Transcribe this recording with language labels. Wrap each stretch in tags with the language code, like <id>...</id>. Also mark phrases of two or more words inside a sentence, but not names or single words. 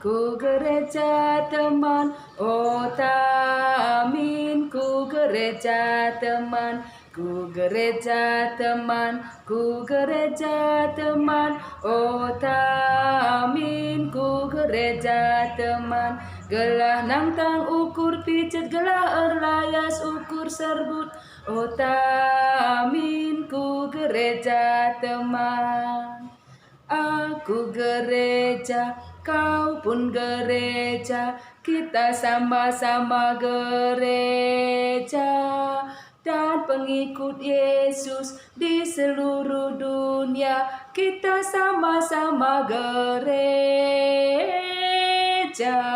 <btx>oh tamin ku gereja teman oh tamin ku gereja teman gelah nangtang ukur picet gelah erlayas ukur serbut oh tamin ku gereja teman.</btx> <id>Aku gereja, kau pun gereja, kita sama-sama gereja dan pengikut Yesus di seluruh dunia, kita sama-sama gereja.</id>